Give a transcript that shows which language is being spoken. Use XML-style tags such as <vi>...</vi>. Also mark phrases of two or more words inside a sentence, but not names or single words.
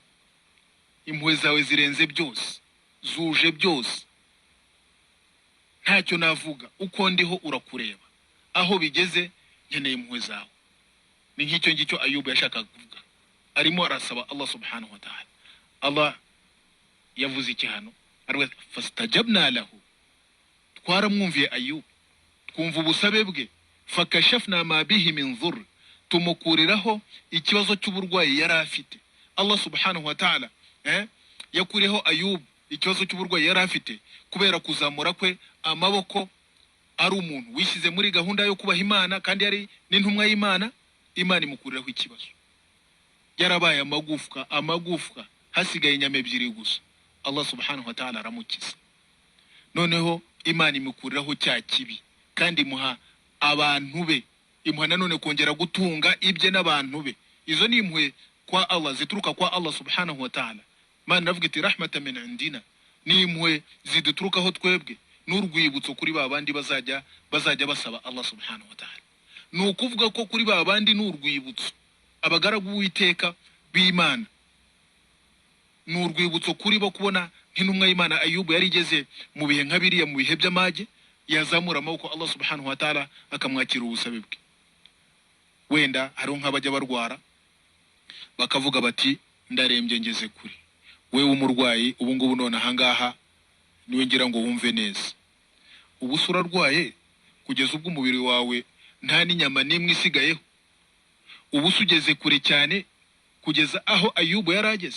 <rw>Impuhwe zawe zirenze byose, zuje byose, ntacyo navuga, uko ndiho urakureba, aho bigeze nkeneye impuhwe zawe. Ni nk'icyo ngicyo Ayubu yashaka kuvuga, arimo arasaba Allah</rw> <ar>سبحانه وتعالى.</ar> <rw>Allah yavuze iki hano? Arwe</rw> <ar>فاستجبنا له,</ar> <rw>twaramwumviye Ayubu, twumva ubusabe bwe,</rw> <ar>فكشفنا ما به من ضر,</ar> <rw>tumukuriraho ikibazo cy'uburwayi yari afite. Allah</rw> <ar>سبحانه وتعالى</ar> <rw>yakuriho Ayubu ikibazo cy'uburwayi yari afite kubera kuzamura kwe amaboko, ari umuntu wishyize muri gahunda yo kubaha Imana kandi yari n'intumwa y'Imana. Imana imukuriraho ikibazo, yarabaye amagufwa hasigaye inyama ebyiri gusa. Allah</rw> <ar>سبحانه وتعالى</ar> <rw>aramukiza, noneho Imana imukuriraho cya kibi kandi imuha abantu be, imuha nanone kongera gutunga ibye n'abantu be. Izo ni impuhwe kwa Allah, zituruka kwa Allah</rw> <ar>سبحانه وتعالى.</ar> <rw>Imana iravuga iti</rw> <ar>رحمة من عندنا,</ar> <rw>ni impuhwe ziduturukaho twebwe, n'urwibutso kuri babandi bazajya basaba Allah</rw> <ar>سبحانه وتعالى.</ar> <rw>Nukuvuga ko kuri babandi n'urwibutso, abagaragu b'Uwiteka b'Imana, n'urwibutso kuri bo kubona nk'intumwa y'Imana Ayubu yari igeze mu bihe nk'abiriya, mu bihe by'amage, yazamura amaboko Allah</rw> <ar>سبحانه وتعالى</ar> <rw>akamwakira ubusabe bwe. Wenda hari nk'abajya barwara bakavuga bati ndarembye ngeze kuri wewe umurwayi, ubu ngubu none ahangaha niwe ngira ngo wumve neza. Ubu sura rwaye kugeza ubwo umubiri wawe nta n'inyama n'imwe isigayeho, ubu sugeze kure cyane kugeza aho Ayubu yarageze.</rw>